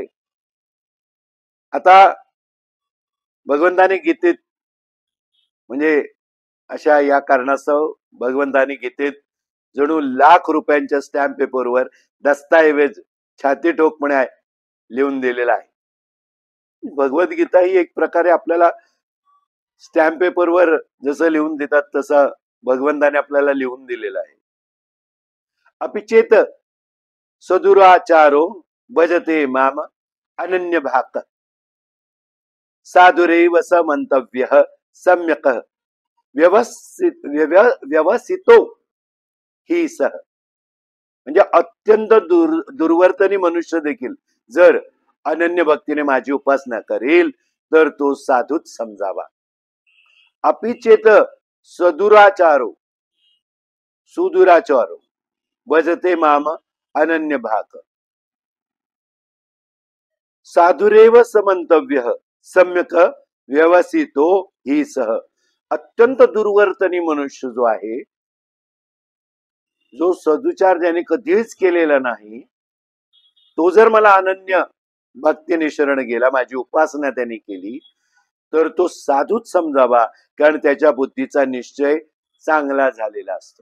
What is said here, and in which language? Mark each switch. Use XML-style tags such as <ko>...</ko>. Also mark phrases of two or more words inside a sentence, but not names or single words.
<mr>आता भगवंताने गीतेत म्हणजे अशा या कारणास्तव भगवंताने गीतेत जणू लाख रुपयांच्या</mr> <en>stamp paper</en> <mr>दस्ताऐवज छाती ठोकपणे लिहून दिलेला आहे. भगवद्गीता ही एक प्रकारे आपल्याला</mr> <en>stamp paper</en> <mr>जसं लिहून देतात तसं भगवंताने आपल्याला लिहून दिलेलं आहे.</mr> <sa>अपिचेत सदुराचारो भजते माम अनन्य भाक साधुरेव समंतव्य सम्यक व्यवसितो ही सह.</sa> <mr>म्हणजे अत्यंत दुर्वर्तनी मनुष्य देखील जर अनन्य भक्तीने माझी उपासना करेल तर तो साधूच समजावा.</mr> <sa>अपिचेत सदुराचारो सुदुराचारो भजते माम अनन्य भाक साधुरेव समंतव्य सम्यक व्यवसितो ही सह.</sa> <mr>अत्यंत दुर्वर्तनी मनुष्य जो आहे, जो सदुचार ज्याने कधीच केलेला नाही, तो जर मला अनन्य भक्तीने शरण गेला, माझी उपासना त्यांनी केली, तर तो साधूच समजावा, कारण त्याच्या बुद्धीचा निश्चय चांगला झालेला असतो.</mr>